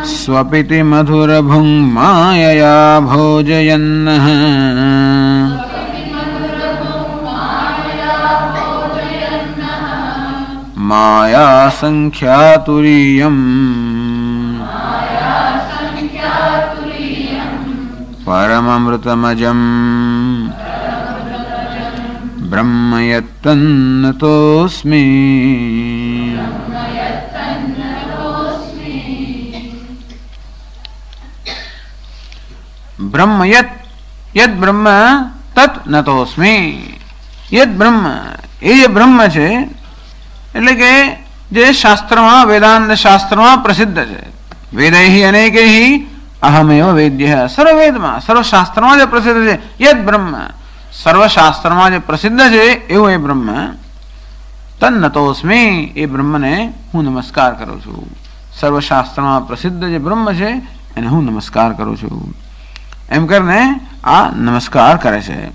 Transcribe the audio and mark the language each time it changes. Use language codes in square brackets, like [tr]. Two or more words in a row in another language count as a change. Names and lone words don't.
[sa] स्वपिति मधुरभुं मायया भोजयन्नः माया संख्यातुरीयम् परममृतमजम् ब्रह्म यत्तन्नतोऽस्मि। ब्रह्म यद ब्रह्म तत् नतोस्मी। यद ब्रह्म [gu] એ જે બ્રહ્મ છે એટલે કે જે શાસ્ત્રમાં વેદાંત શાસ્ત્રમાં પ્રસિદ્ધ છે [sa] વેदैहि अनेकैहि अहमेव वेद्यः [gu] સર્વવેદમાં સર્વશાસ્ત્રમાં જે પ્રસિદ્ધ છે [sa] યદ બ્રહ્મ [gu] સર્વશાસ્ત્રમાં જે પ્રસિદ્ધ છે એવું એ બ્રહ્મ તન્નતોસ્મી એ બ્રહ્મને હું નમસ્કાર કરું છું સર્વશાસ્ત્રમાં પ્રસિદ્ધ જે બ્રહ્મ છે એને હું નમસ્કાર કરું છું એમ કરીને આ નમસ્કાર કરે છે